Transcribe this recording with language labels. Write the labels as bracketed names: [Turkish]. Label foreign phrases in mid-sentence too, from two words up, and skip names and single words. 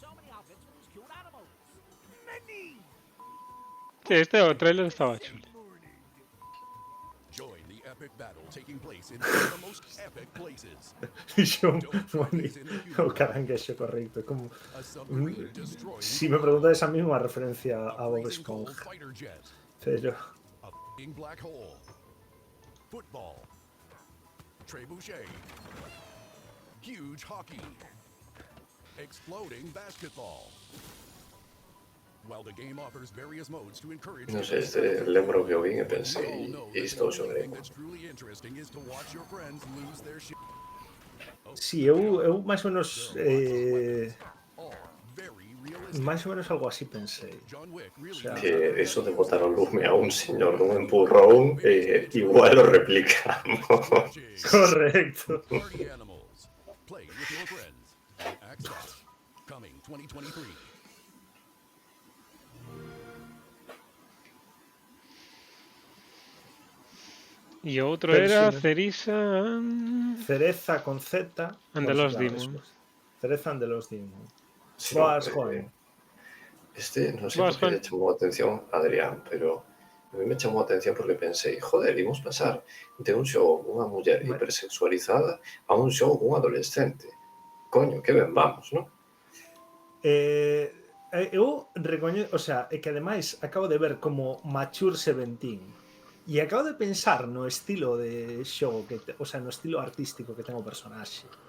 [Spanish] Sí, este trailer estaba chulo. [Galician] O caranguexo correcto, [Spanish] como si me preguntas a mí [Galician] unha referencia a Bob Esponja, pero [English] Huge hockey. Exploding basketball. While the game offers various modes to encourage. [Galician] Non sei, lembro que o vin e pensei, isto o xogrei. Si, eu máis ou menos algo así pensei. [Spanish] O sea, [Galician] que eso de botar o lume a un señor dun empurrón, igual o replicamos. Correcto. [English] Play with your friends. Access. Coming 2023. [Galician] E outro era Cereza con Z [English] and the Lost Demon. Cereza and the Lost Demon. [Galician] Sí, non sei por que le chamou a atención a Adrián, pero [Spanish] a mí me [Galician] chamou a atención porque pensei, joder, imos pasar de un xogo con unha muller hipersexualizada a un xogo con un adolescente. Coño, que ben vamos, non? Eu recoñezo, [Spanish] o sea, [Galician] é que ademais acabo de ver como Mature 17 e acabo de pensar no estilo de xogo, [Spanish] o sea, [Galician] no estilo artístico que ten o personaxe.